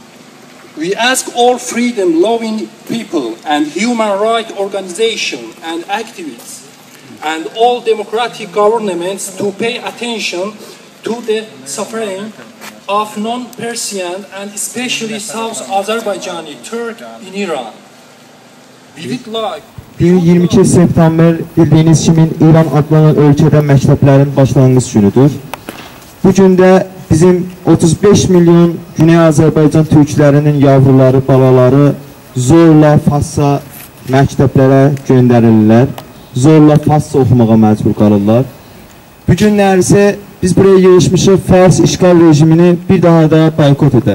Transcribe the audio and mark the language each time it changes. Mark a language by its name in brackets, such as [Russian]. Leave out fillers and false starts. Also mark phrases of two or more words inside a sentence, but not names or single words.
[English] We ask all freedom-loving people and human rights organizations and activists and all democratic governments to pay attention to the suffering of non-Persian and especially South Azerbaijani Turk in Iran. We would like [Azerbaijani] 22 september bildiğiniz kimi İran adlanan ölkədə məktəblərin başlanğıc günüdür. Bu gündə bizim 35 milyon Güney Azərbaycan türklərinin yavruları, balaları zorla Fas'a məktəblərə göndərirlər. Zorla Fas'sa oxumağa məcbur qalırlar. Bu günlər isə biz buraya yığışmışıq Fars işgal rejimini bir daha da boykot edər.